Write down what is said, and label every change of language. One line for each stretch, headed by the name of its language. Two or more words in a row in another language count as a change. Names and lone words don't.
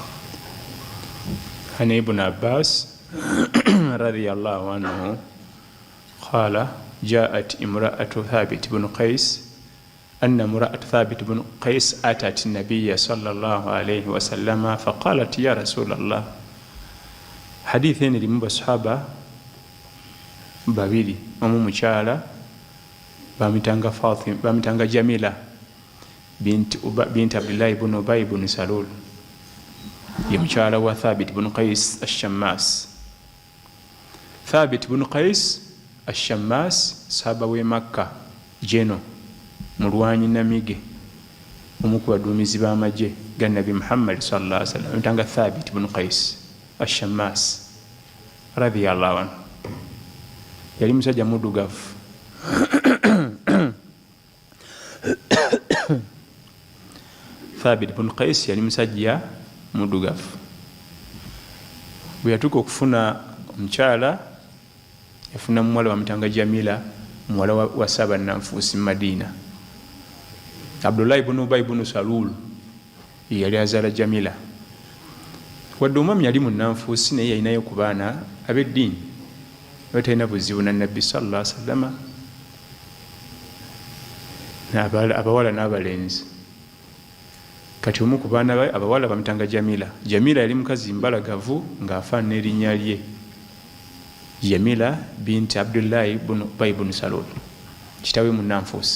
Arabic: عن ابن عباس رضي الله عنه قال جاءت امرأة ثابت بن قيس أن امرأة ثابت بن قيس أتت النبي صلى الله عليه وسلم فقالت يا رسول الله. حديثين لمن بصحابة
Ganda: babiri omu mukyala bamitanga Jamila binti Abdullahi ibn Ubay ibn Salul ye mukyala wa Thabit ibn Qais ash-Shammas. Thabit ibn Qais ash-Shammas sahaba we Makka jeno mulwanyi namige omu ku baduumizi b'amagye ga Nabi Muhammad
Arabic: صلى الله عليه وسلم
Ganda: bamitanga Thabit ibn Qais ash-Shammas
Arabic: رضي الله عنه.
Ganda: Yali musajja muddugavu Thabit ibn Qais yali musajja muddugavu. Bwe yatuuka okufuna omukyala yafuna muwala wamutanga Jamila muwala wa Saba Nanfuusi Madina. Abdullahi ibn Ubay ibn Salul yali azaala Jamila. Wadde omwami yali mu Nanfuusi naye yalinayo ku baana ab'eddiini batalina buzibu na Nabbi
Arabic: صلى الله عليه وسلم
Ganda: abawala n'abalenzi. Kati omu ku baana be abawala bamutanga Jamila. Jamila yali mukazi mbalagavu ng'afaanana erinnya lye Jamila binti Abdullahi ibn Ubay ibn Salul kitaawe mu Nanfuusi.